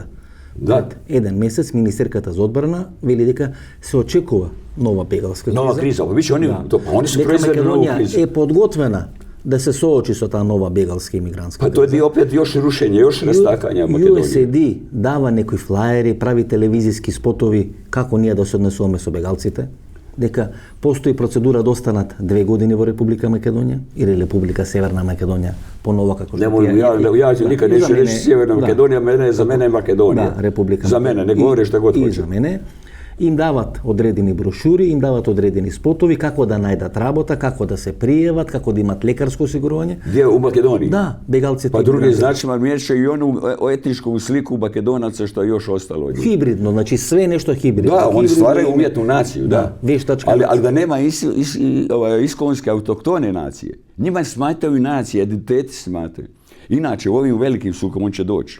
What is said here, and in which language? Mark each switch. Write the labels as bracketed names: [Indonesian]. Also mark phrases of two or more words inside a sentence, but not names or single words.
[Macedonian] Да. Пред еден месец министерката за одбрана вели дека се очекува нова бегалска криза. [Croatian] Nova kriza, oni se [Macedonian] дека [Croatian] proizveli novu [Macedonian] Македонија [Croatian] кризу. [Macedonian] е подготвена да се соочи со таа нова бегалска и мигрантска [Croatian] Pa to je opet još rušenje, još rastakanja Makedonije. [Macedonian] USAID дава некои флаери, прави телевизиски спотови како ние да се однесуваме со бегалците, дека постои процедура да останат 2 години во Република Македонија или Република Северна Македонија, понова како што [Croatian] Ja nikad neću reći Sjeverna Makedonija, za mene je Makedonija. [Macedonian] Да, Република [Croatian] Za mene, ne govori šta god [Macedonian] и [Croatian] hoće. [Macedonian] за мене. Им дават одредени брошури, им дават одредени спотови како да најдат работа, како да се пријават, како да имат лекарско осигурување. [Croatian] Gdje u Makedoniji? [Macedonian] Да, бегалците. [Croatian] Pa drugim značima miješaju i onu etničku sliku Makedonaca što je još ostalo od njih. Hibridno, znači sve nešto hibridno. Da, oni Hibridno stvaraju i- umjetnu naciju, da. Veštačka. Ali da nema iskonske autoktone nacije. Njima smataju nacije, identiteti smataju. Inače, u ovim velikim sukobima on će doći.